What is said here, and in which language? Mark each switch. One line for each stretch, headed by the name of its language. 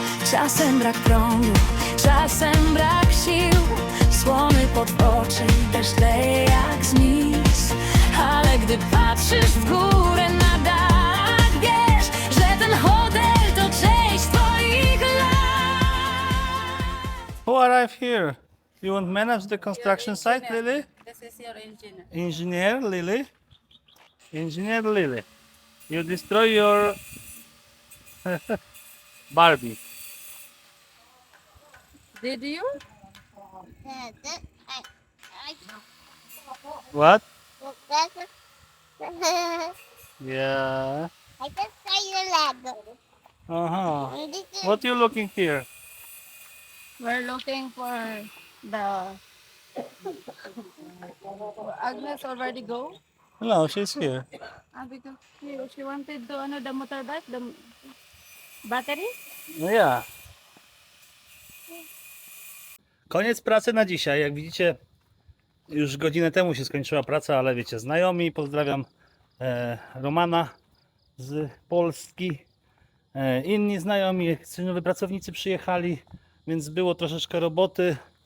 Polish: Czasem brak prądu, czasem brak sił, słony pod oczy, deszcz leje jak z nic. Ale gdy patrzysz w górę na dach, wiesz, że ten hotel to część twoich lat.
English: Who arrived here? You want manage the construction site, Lily? This is your engineer. Engineer Lily. Engineer Lily. You destroy your Barbie. Did you? What? Yeah. I just try your Lego. Uh-huh. And this is What you looking here? We're looking for the Agnes already go? No, she's here. Because she wanted to the motorbike, the battery.
Polish: No ja. Koniec pracy na dzisiaj. Jak widzicie, już godzinę temu się skończyła praca, ale wiecie, znajomi, pozdrawiam Romana z Polski. Inni znajomi, nowi pracownicy przyjechali, więc było troszeczkę roboty.